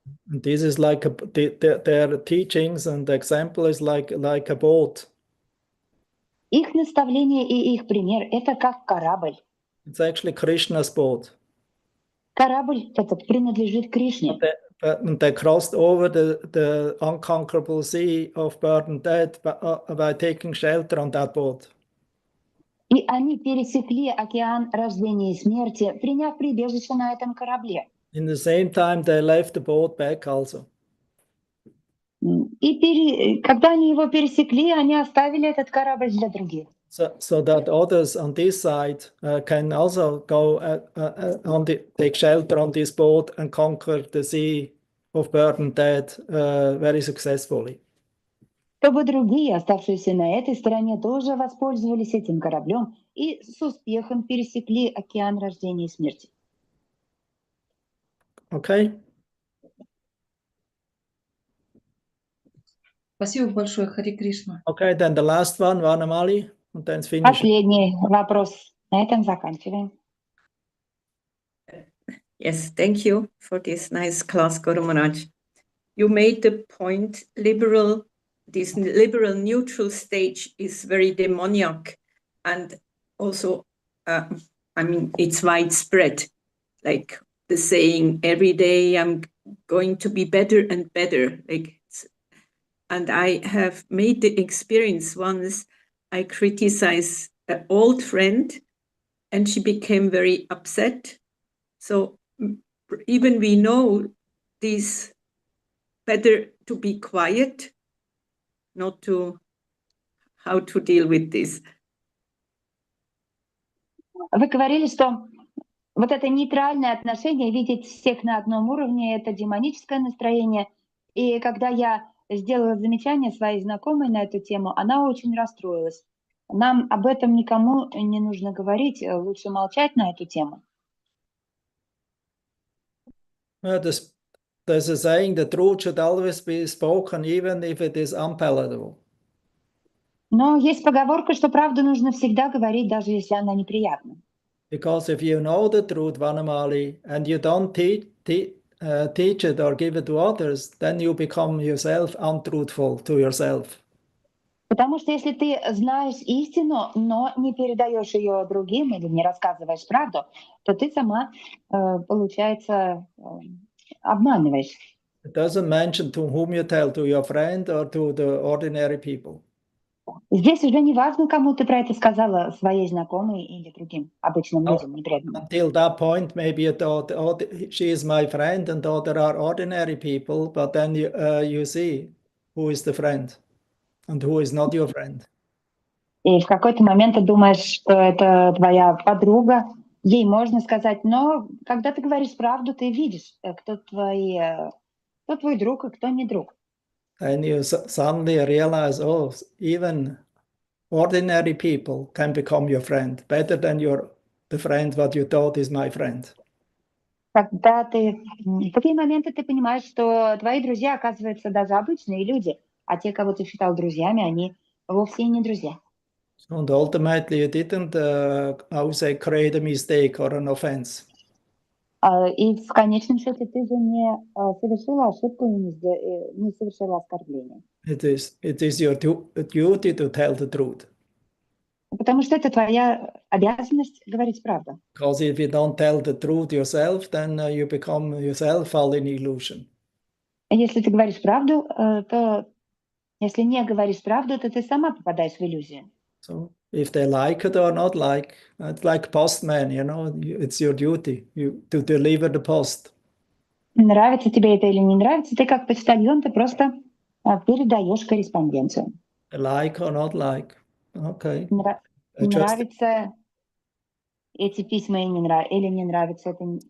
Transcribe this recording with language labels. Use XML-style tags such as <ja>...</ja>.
<en>And this is like their teachings and the example is like a boat.</en> <ru>Их наставление и их пример — это как корабль.</ru> <en>It's actually Krishna's boat.</en> <ru>Корабль этот принадлежит Кришне.</ru> <en>They crossed over the unconquerable sea of birth and death by taking shelter on that boat.</en> <ru>И они пересекли океан рождения и смерти, приняв прибежище на этом корабле.</ru> <en>In the same time, they left the boat back also.</en> <ru>И когда они его пересекли, они оставили этот корабль для других.</ru> <en>So that others on this side can also go take shelter on this boat and conquer the sea of burdened dead very successfully.</en> <ru>Чтобы другие, оставшиеся на этой стороне, тоже воспользовались этим кораблем и с успехом пересекли океан рождения и смерти.</ru> <en>Okay?</en> <ru>Спасибо большое, Хари Кришна.</ru> <en>Okay, then the last one, Vanamali, and then finish.</en> <ru>Последний вопрос. На этом заканчиваем.</ru> <en>Yes, thank you for this nice class, Guru Maharaj. You made the point, this liberal neutral stage is very demoniac, and also, I mean, it's widespread, like the saying, every day I'm going to be better and better. And I have made the experience once, I criticized an old friend, and she became very upset. So even we know this, better to be quiet, not to how to deal with this.</en> <ru>Вы говорили, что вот это нейтральное отношение, видеть всех на одном уровне, это демоническое настроение. И когда я сделала замечание своей знакомой на эту тему, она очень расстроилась. Нам об этом никому не нужно говорить, лучше молчать на эту тему.</ru> <en>There's a saying, the truth should always be spoken, even if it is unpalatable.</en> <ru>Но есть поговорка, что правду нужно всегда говорить, даже если она неприятна.</ru> <en>Because if you know the truth, Vanamali, and you don't teach it or give it to others, then you become yourself untruthful to yourself.</en> <ru>Потому что если ты знаешь истину, но не передаешь ее другим или не рассказываешь правду, то ты сама, получается, обманываешь.</ru> <en>It doesn't mention to whom you tell, to your friend or to the ordinary people.</en> <ru>Здесь уже не важно, кому ты про это сказала, своей знакомой или другим обычным людям, непреданным.</ru> <en>Until that point, maybe you thought, oh, she is my friend, and thought there are ordinary people, but then you see who is the friend and who is not your friend.</en> <ru>И в какой-то момент ты думаешь, что это твоя подруга, ей можно сказать, но когда ты говоришь правду, ты видишь, кто твой друг, а кто не друг.</ru> <en>And you suddenly realize, oh, even ordinary people can become your friend, better than the friend what you thought is my friend.</en> <ru>Когда в такие моменты ты понимаешь, что твои друзья, оказывается, даже обычные люди, а те, кого ты считал друзьями, они вовсе и не друзья.</ru> <en>And ultimately you didn't, I would say, create a mistake or an offense.</en> <ru>И в конечном счете ты же не совершила ошибку и не совершила оскорбление.</ru> <en>It is your duty to tell the truth.</en> <ru>Потому что это твоя обязанность говорить правду.</ru> <en>Because if you don't tell the truth yourself, then you become yourself fall in illusion.</en> <ru>Если ты говоришь правду, то если не говоришь правду, то ты сама попадаешь в иллюзию.</ru> <en>So if they like it or not like, it's like postman, you know, it's your duty to deliver the post.</en> <ru>Нравится тебе это или не нравится, ты как почтальон, ты просто передаешь корреспонденцию.</ru> <en>Like or not like, okay.</en> <ru>Нравится эти письма или не нравится, это</ru>